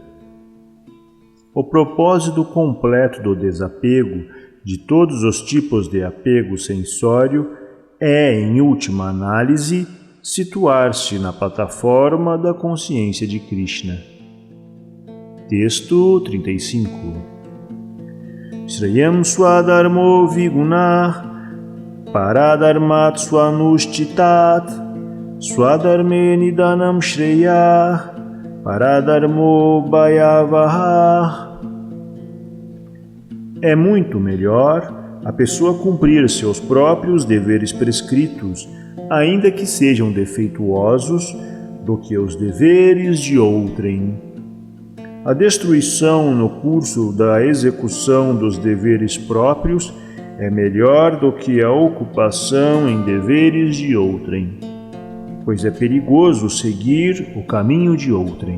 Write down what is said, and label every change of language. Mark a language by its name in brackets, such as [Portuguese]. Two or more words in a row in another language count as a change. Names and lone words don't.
[Portuguese] O propósito completo do desapego de todos os tipos de apego sensório é, em última análise, situar-se na plataforma da consciência de Krishna. Texto 35. [Sanskrit] श्रेयान् स्वधर्मो विगुणः परधर्मात् स्वनुष्ठितात् स्वधर्मे निधनं श्रेयः परधर्मो भयावहः. [Portuguese] É muito melhor a pessoa cumprir seus próprios deveres prescritos, ainda que sejam defeituosos, do que os deveres de outrem. A destruição no curso da execução dos deveres próprios é melhor do que a ocupação em deveres de outrem, pois é perigoso seguir o caminho de outrem.